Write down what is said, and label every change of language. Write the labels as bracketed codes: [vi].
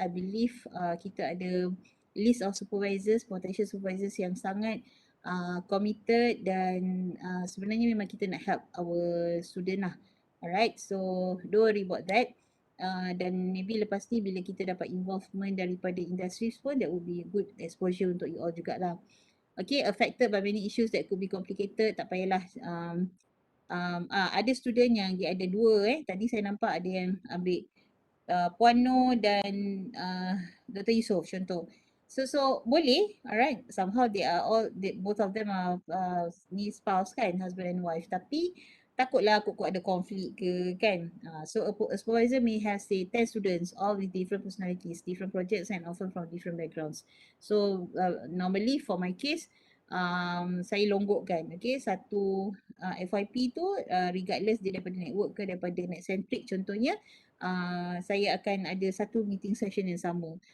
[en] I believe [ms] kita ada list of supervisors, potential supervisors yang sangat committed dan sebenarnya memang kita nak [en] help our student [ms] lah. [en] Alright, so don't worry about that. [ms] Dan maybe lepas ni bila kita dapat [en] involvement daripada industries pun, that would be good exposure untuk you all jugalah. Okay, affected by many issues that could be complicated, [ms] tak payahlah. Ada student yang dia ada 2 tadi saya nampak ada yang ambil Puan Noh dan Dr. Yusof contoh. So boleh, alright. [en] Somehow both of them are ni spouse kan, husband and wife. [ms] Tapi takutlah kok ada konflik ke kan. [en] So a supervisor may have say 10 students all with different personalities, different projects and often from different backgrounds. So normally for my case, [ms] saya longgokkan, okay, satu FYP tu regardless dia daripada network ke daripada net centric contohnya, saya akan ada satu meeting session yang sama.